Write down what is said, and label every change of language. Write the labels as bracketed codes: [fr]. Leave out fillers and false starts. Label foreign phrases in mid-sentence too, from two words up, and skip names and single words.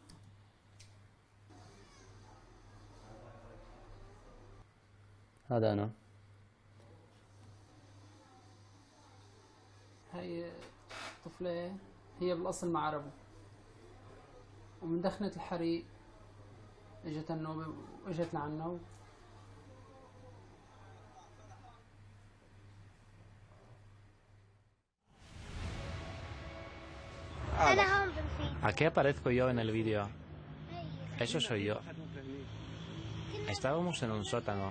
[ar] هذا أنا. هاي طفلة هي بالأصل مع عربي، ومن دخنة الحريق اجت النوبة واجت لعنا. [es] ¿A qué aparezco yo en el vídeo? Eso soy yo. Estábamos en un sótano.